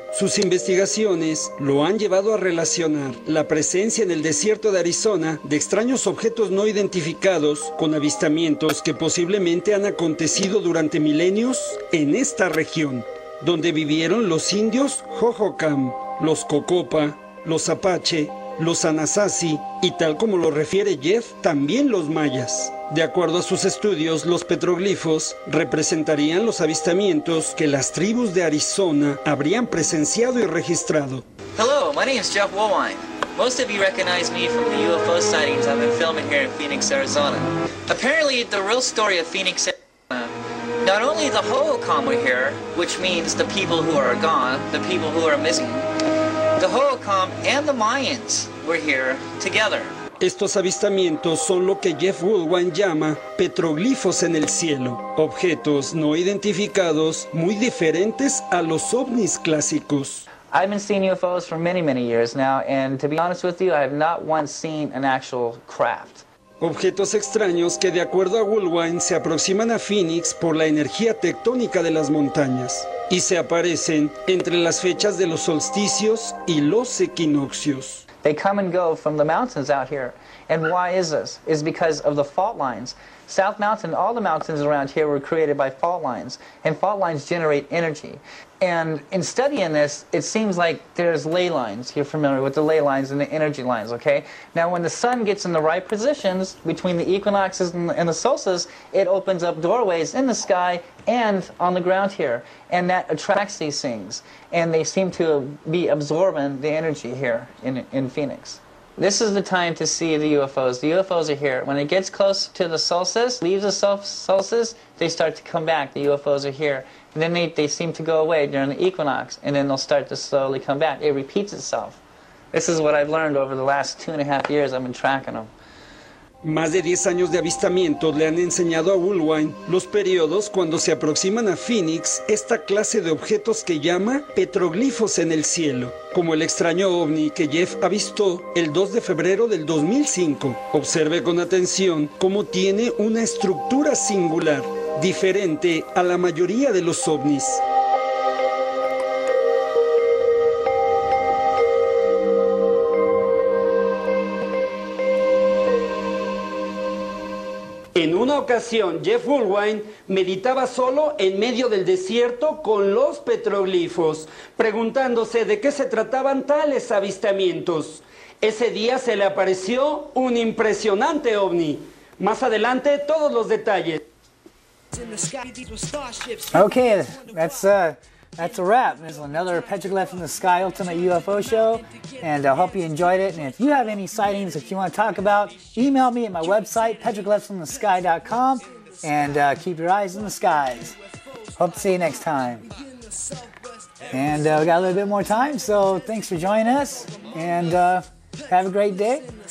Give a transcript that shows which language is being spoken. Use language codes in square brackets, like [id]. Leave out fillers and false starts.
[es] Sus investigaciones lo han llevado a relacionar la presencia en el desierto de Arizona de extraños objetos no identificados con avistamientos que posiblemente han acontecido durante milenios en esta región, donde vivieron los indios Hohokam, los Cocopa, los Apache, los Anasazi y, tal como lo refiere Jeff, también los mayas. De acuerdo a sus estudios, los petroglifos representarían los avistamientos que las tribus de Arizona habrían presenciado y registrado. [en] Hello, my name is Jeff Woolwine. Most of you recognize me from the UFO sightings I've been filming here in Phoenix, Arizona. Apparently, the real story of Phoenix, Arizona, not only the Hohokam were here, which means the people who are gone, the people who are missing, the Hohokam and the Mayans were here together. [es] Estos avistamientos son lo que Jeff Woolwine llama petroglifos en el cielo, objetos no identificados muy diferentes a los ovnis clásicos. [en] I've been seeing UFOs for many, many years now, and to be honest with you, I have not once seen an actual craft. [es] Objetos extraños que, de acuerdo a Woolwine, se aproximan a Phoenix por la energía tectónica de las montañas y se aparecen entre las fechas de los solsticios y los equinoccios. [en] They come and go from the mountains out here. And why is this? It's because of the fault lines. South Mountain, all the mountains around here were created by fault lines, and fault lines generate energy. And in studying this, it seems like there's ley lines. You're familiar with the ley lines and the energy lines, okay? Now, when the sun gets in the right positions between the equinoxes and the solstices, it opens up doorways in the sky and on the ground here, and that attracts these things. And they seem to be absorbing the energy here in Phoenix. This is the time to see the UFOs. The UFOs are here. When it gets close to the solstice, leaves the solstice, they start to come back. The UFOs are here. And then they seem to go away during the equinox, and then they'll start to slowly come back. It repeats itself. This is what I've learned over the last 2.5 years I've been tracking them. [es] Más de 10 años de avistamientos le han enseñado a Woolwine los periodos cuando se aproximan a Phoenix esta clase de objetos que llama petroglifos en el cielo, como el extraño ovni que Jeff avistó el 2 de febrero del 2005. Observe con atención cómo tiene una estructura singular, diferente a la mayoría de los ovnis. En una ocasión, Jeff Woolwine meditaba solo en medio del desierto con los petroglifos, preguntándose de qué se trataban tales avistamientos. Ese día se le apareció un impresionante ovni. Más adelante, todos los detalles. [en] Okay, that's a wrap. There's another Petroglyph in the Sky Ultimate UFO Show, and I hope you enjoyed it. And if you have any sightings that you want to talk about, email me at my website, petroglyphsinthesky.com, and keep your eyes in the skies. Hope to see you next time. And we got a little bit more time, so thanks for joining us, and have a great day.